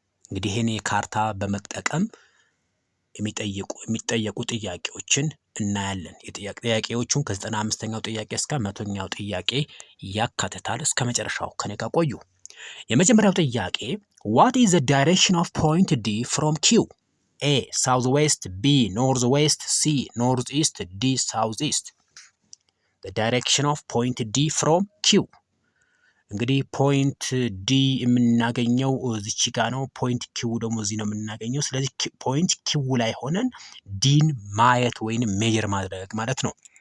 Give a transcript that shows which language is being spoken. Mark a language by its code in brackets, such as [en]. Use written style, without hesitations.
[am] እንግዲህ ይሄን ካርታ በመጠቀም የሚጠየቁ ጥያቄዎችን እናያለን። ጥያቄዎቹን ከ95ኛው ጥያቄ እስከ 100ኛው ጥያቄ ያካትታል። እስከ መጨረሻው ከኔ ጋር ቆዩ። የመጀመሪያው ጥያቄ [en] what is the direction of point D from Q? A south west, B north west, C north east, D south east. the direction of point D from Q [am] እንግዲህ ፖይንት ዲ የምናገኘው እዚች ጋር ነው። ፖይንት ኪው ደግሞ እዚህ ነው የምናገኘው። ስለዚህ ፖይንት ኪው ላይ ሆነን ዲን ማየት ወይንም ሜጀር ማድረግ ማለት ነው።